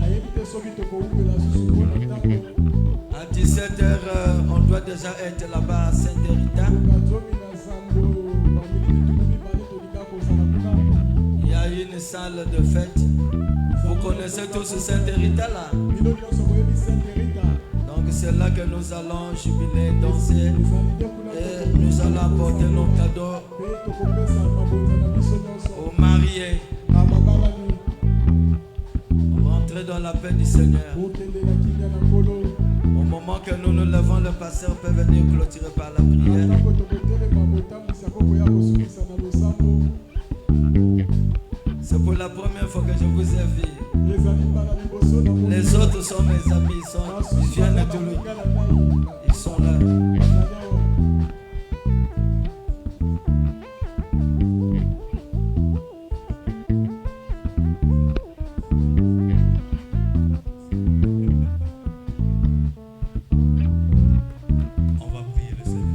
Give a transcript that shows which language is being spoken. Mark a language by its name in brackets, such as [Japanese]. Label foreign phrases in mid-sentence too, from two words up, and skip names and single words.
[French] À 17h, on doit déjà être là-bas à Saint-Hérita. salles de fête. Vous connaissez tous cet héritage-là. [Lingala] bino nyonso boyebi Sainte Rita. [French] Donc c'est là que nous allons jubiler, danser. [Lingala] ezali nde kuna [French] Et nous allons apporter nos cadeaux [Lingala] mpe tokopesa mabonza na biso nyonso [French] aux mariés. [Lingala] na babalani [French] Rentrez dans la paix du Seigneur. [Lingala] bokende na kimia na nkolo. [French] Au moment que nous nous levons, le pasteur peut venir clôturer par la prière. [Lingala] ntango tokotelema botambwisa koko ya kosukisa na losambo. [French] C'est pour la première fois que je vous ai vu. [Lingala] ezali mbala liboso na moni. [French] Les autres sont mes amis, ils viennent de Toulouse. [Lingala] baninga na ngai [French] Ils sont là. [Lingala] bazali awa. [French] On va prier le Seigneur.